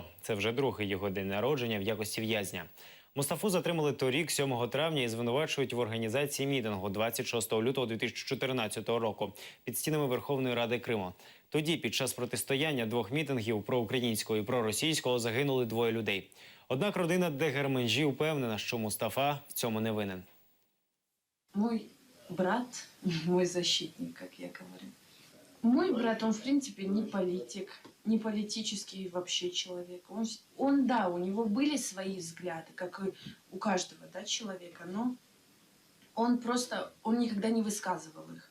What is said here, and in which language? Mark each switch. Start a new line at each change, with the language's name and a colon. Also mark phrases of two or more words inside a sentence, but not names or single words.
Ukrainian: Це вже другий його день народження в якості в'язня. Мустафу затримали торік, 7 травня, і звинувачують в організації мітингу 26 лютого 2014 року під стінами Верховної Ради Криму. Тоді, під час протистояння двох мітингів проукраїнського і проросійського, загинули двоє людей. Однак родина Деграменджі впевнена, що Мустафа в цьому не винен.
Russian: Мой брат, мой защитник, как я говорю. Мой брат, он в принципе не политик, не политический вообще человек. Да, у него были свои взгляды, как и у каждого, да, человека, но он никогда не высказывал их.